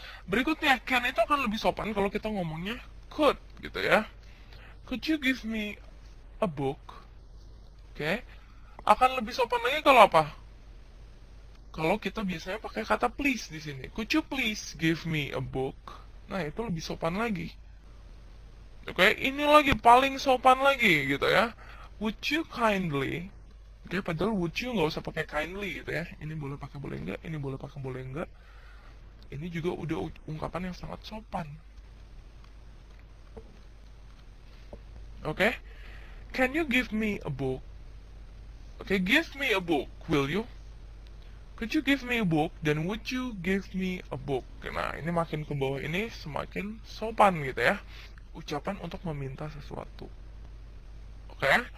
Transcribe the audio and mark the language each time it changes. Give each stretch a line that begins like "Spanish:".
Indonesian: Berikutnya, can itu akan lebih sopan kalau kita ngomongnya could gitu ya.
English: Could you give me a book? Oke.
Indonesian: Akan lebih sopan lagi kalau apa? Kalau kita biasanya pakai kata please di sini.
English: Could you please give me a book?
Indonesian: Nah, itu lebih sopan lagi. Oke, ini lagi paling sopan lagi gitu ya.
English: Would you kindly?
Indonesian: Oke, padahal would you nggak usah pakai kindly gitu ya. Ini boleh pakai boleh enggak, ini boleh pakai boleh enggak. Ini juga udah ungkapan yang sangat sopan.
English: Oke, can you give me a book? Oke, give me a book, will you? Could you give me a book? Dan would you give me a book?
Indonesian: Nah, ini makin ke bawah ini semakin sopan gitu ya. Ucapan untuk meminta sesuatu. Oke?